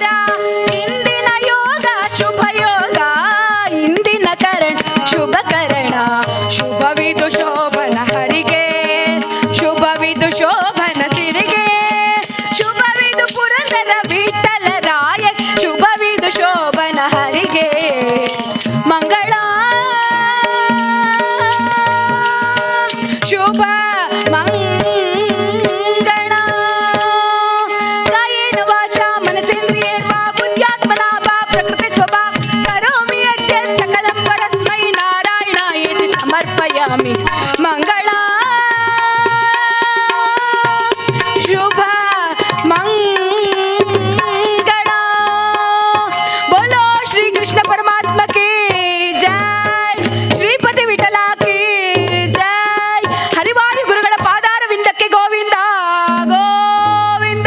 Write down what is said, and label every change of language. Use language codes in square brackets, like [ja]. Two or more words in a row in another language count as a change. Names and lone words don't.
[kn] ಇಂದಿನ ಯೋಗ ಶುಭ ಯೋಗ, ಇಂದಿನ ಕರಣ ಶುಭ ಕರಣ, ಶುಭವಿದು ಶೋಭನ ಹರಿಗೆ, ಶುಭವಿದು ಶೋಭನ ಸಿರಿಗೆ, ಶುಭವಿದು ಪುರಂದರ ವಿಠಲ ರಾಯ, ಶುಭವಿದು ಶೋಭನ ಹರಿಗೆ ಮಂಗಳ ಶುಭ ಮಂಗಳ. [sa] ಕಾಯೇನ ವಾಚಾ ಮನಸೇಂದ್ರಿಯೇರ್ವಾ ಬುದ್ಧ್ಯಾತ್ಮನಾ ವಾ ಪ್ರಕೃತಿ ಸ್ವಭಾವ ಕರೋಮಿ ಯದ್ಯತ್ ಸಕಲಂ ಪರಸ್ಮೈ ನಾರಾಯಣಾಯೇತಿ ಸಮರ್ಪಯಾಮಿ. [kn] ಮಂಗಳ ಶುಭ ಮಂಗಳ. [hi] बोलो श्री कृष्ण परमात्मा की जय, श्रीपति विठ्ठल की जय, [kn] ಹರಿವಾಯು ಗುರುಗಳ ಪಾದಾರವಿಂದಕ್ಕೆ ಗೋವಿಂದ ಗೋವಿಂದ.